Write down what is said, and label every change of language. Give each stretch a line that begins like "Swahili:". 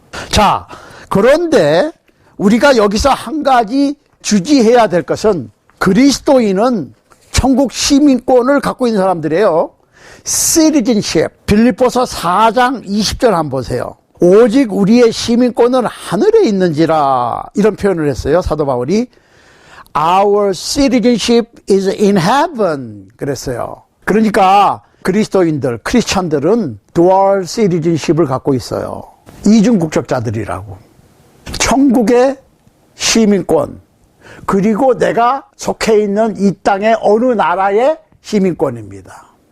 Korean: 자, 그런데 우리가 여기서 한 가지 주지해야 될 것은 그리스도인은 천국 시민권을 갖고 있는 사람들이에요.
English: citizenship.
Korean: 빌립보서 4장 20절 한번 보세요. 오직 우리의 시민권은 하늘에 있는지라, 이런 표현을 했어요, 사도 바울이.
English: Our citizenship is in heaven
Korean: 그랬어요. 그러니까 그리스도인들, 크리스찬들은 dual citizenship을 갖고 있어요. 이중 국적자들이라고. 천국의 시민권, 그리고 내가 속해 있는 이 땅의 어느 나라의 시민권입니다.